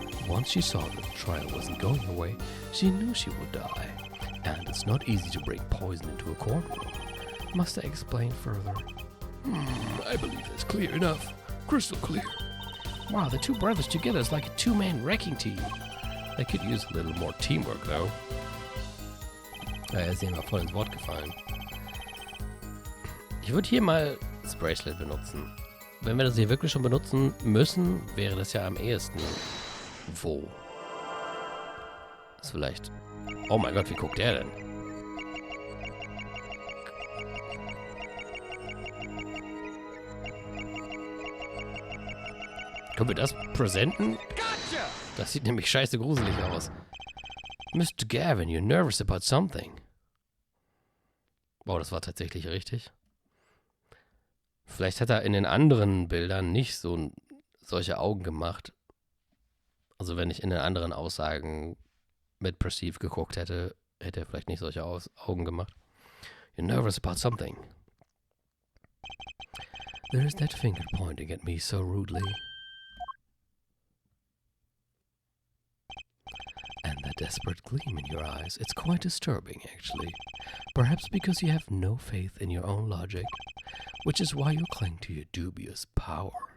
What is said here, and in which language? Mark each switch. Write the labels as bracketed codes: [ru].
[en] Once she saw that the trial wasn't going her way, she knew she would die. And it's not easy to bring poison into a courtroom. Must I explain further? I believe that's clear enough. Crystal clear. Wow, the two brothers together is like a two-man wrecking team. They could use a little more teamwork, though. [de] Er ist ihm voll ins Wort gefallen. Ich würde hier mal das Bracelet benutzen. Wenn wir das hier wirklich schon benutzen müssen, wäre das ja am ehesten. Wo? Das ist vielleicht... Oh mein Gott, wie guckt der denn? Können wir das präsenten? Das sieht nämlich scheiße gruselig aus. [en] Mr. Gavin, you're nervous about something. [de] Wow, das war tatsächlich richtig. Vielleicht hat er in den anderen Bildern nicht solche Augen gemacht. Also wenn ich in den anderen Aussagen mit Perceive geguckt hätte, hätte er vielleicht nicht solche Augen gemacht. [en] You're nervous about something. There is that finger pointing at me so rudely. And that desperate gleam in your eyes. It's quite disturbing, actually. Perhaps because you have no faith in your own logic, which is why you cling to your dubious power.